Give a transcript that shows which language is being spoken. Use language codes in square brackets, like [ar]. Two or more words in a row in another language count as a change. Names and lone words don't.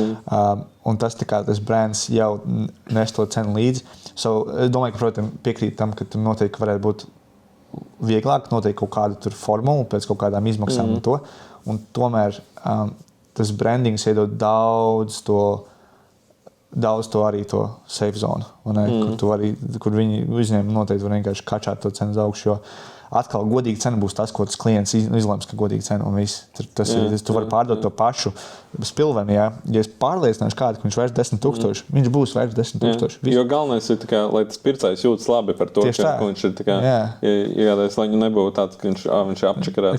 [lv] Un tas brands jau nes to cenu līdzi. Es domāju, ka, protams, piekrīt tam, ka tur noteikti varētu būt vieglāk, noteikti kaut kādu formulu pēc kaut kādām izmaksām un to. Un tomēr tas brandings iedod daudz to arī to [en] safe zone, [lv] kur viņi uzņēmumi noteikti var vienkārši kačāt to cenu uz augšu, jo atkal godīga cena būs tas, ko tas klients izlems, ka godīga cena un viss. Tu vari pārdot to pašu spilveni, ja es pārliecināšu kādu, ka viņš vairs 10,000, viņš būs vairs 10,000. Jo galvenais ir, lai tas pircējs jūtas labi par to, ka viņš ir iegādājis, lai viņu nebūtu tāds, ka viņš ir apčakarēts.